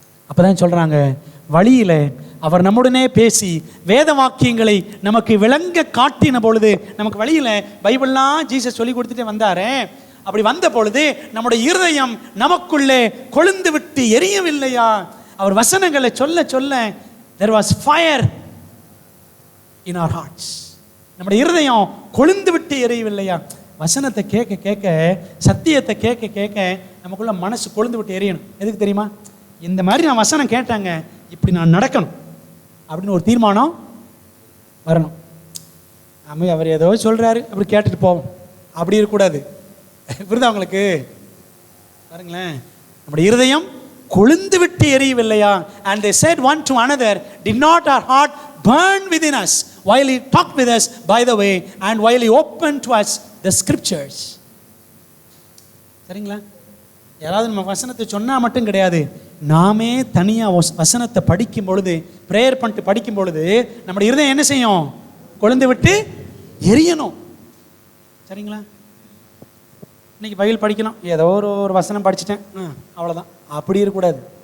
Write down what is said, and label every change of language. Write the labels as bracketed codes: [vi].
[ta] அப்போ தான் சொல்கிறாங்க, வழியில் அவர் நம்முடனே பேசி வேத வாக்கியங்களை நமக்கு விளங்க காட்டின பொழுது, நமக்கு வழியில் பைபிள்லாம் ஜீசஸ் சொல்லி கொடுத்துட்டே வந்தாரே, அப்படி வந்த பொழுது நம்முடைய இருதயம் நமக்குள்ளே கொழுந்து விட்டு எரியவில்லையா? அவர் வசனங்களை சொல்ல சொல்ல [en] there was fire in our hearts. [ta] நம்முடைய இருதயம் கொழுந்து விட்டு எரியவில்லையா? வசனத்தை கேட்க கேட்க, சத்தியத்தை கேட்க கேட்க நமக்குள்ள மனசு கொழுந்து விட்டு எரியணும். எதுக்கு தெரியுமா? இந்த மாதிரி நான் வசனம் கேட்டாங்க, இப்படி நான் நடக்கணும் அப்படின்னு ஒரு தீர்மானம் வரணும். நம்ம அவர் ஏதோ சொல்கிறாரு அப்படி கேட்டுட்டு போவோம், அப்படி இருக்கக்கூடாது. புரியுதா உங்களுக்கு? பாருங்களேன், நம்முடைய இருதயம் கொழுந்து விட்டு எரியவில்லையா? [en] And they said one to another, did not our heart burn within us while he talked with us by the way and while he opened to us the scriptures? [ta] சரிங்களா? யாராவது நம்ம வசனத்தை சொன்னால் மட்டும் கிடையாது, நாமே தனியாக வசனத்தை படிக்கும் பொழுது, ப்ரேயர் பண்ணிட்டு படிக்கும் பொழுது நம்முடைய இருதயம் என்ன செய்யும்? கொழுந்து விட்டு எரியணும். சரிங்களா? இன்னைக்கு பைபிள் படிக்கணும், ஏதோ ஒரு வசனம் படிச்சுட்டேன், அவ்வளோதான், அப்படி இருக்கக்கூடாது.